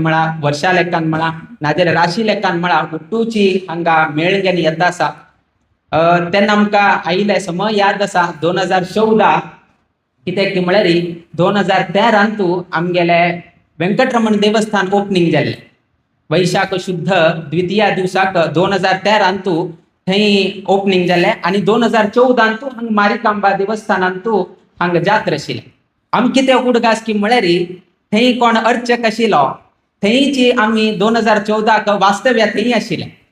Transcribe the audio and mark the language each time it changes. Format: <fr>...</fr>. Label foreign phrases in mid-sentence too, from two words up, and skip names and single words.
<kok>म्हणा वर्षा लेखान म्हणा नाजाल्यार राशी लेखान म्हणा उठूची हांगा मेळगेन येता आसा तेन्ना आमकां आयिल्ले समय याद आसा 2014 कित्याक की म्हळ्यार 2013 आमगेले वेंकटरमण देवस्थान ओपनिंग जाल्ले वैशाख शुद्ध द्वितीया दिवसाक 2013 थंय ओपनिंग जाल्ले आणि 2014 हांगा मारिकांबा देवस्थानांत हांगा जात्रा आशिल्ले आमी कितें उडगास की म्हळ्यार थंय कोण अर्चक आशिल्लो थंयची आमी 2014 वास्तव्या थंय आशिल्ले</kok>